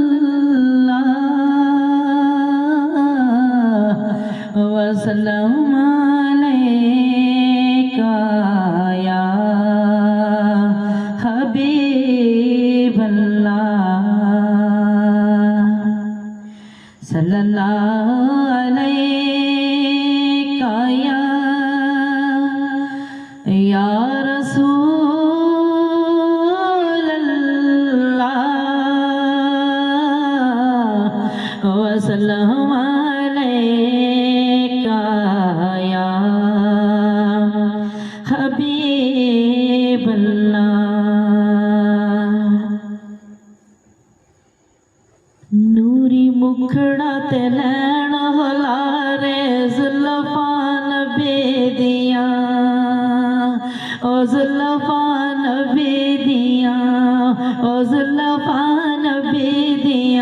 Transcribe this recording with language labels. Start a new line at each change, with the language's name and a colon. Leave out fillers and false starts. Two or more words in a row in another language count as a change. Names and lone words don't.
Arabic: الله وسلم عليك يا حبيب الله صلى الله عليك يا رسول الله وسلم عليك يا حبيب الله.
Punjabi: ਨੂਰੀ ਮੁਖੜਾ ਤੇ ਲੈਣ ਹੁਲਾਰੇ ਜ਼ੁਲਫ਼ਾਂ ਨਬੀ ਦੀਆਂ ਓ ਜ਼ੁਲਫ਼ਾਂ ਨਬੀ ਦੀਆਂ ਓ ਜ਼ੁਲਫ਼ਾਂ ਨਬੀ ਦੀਆਂ।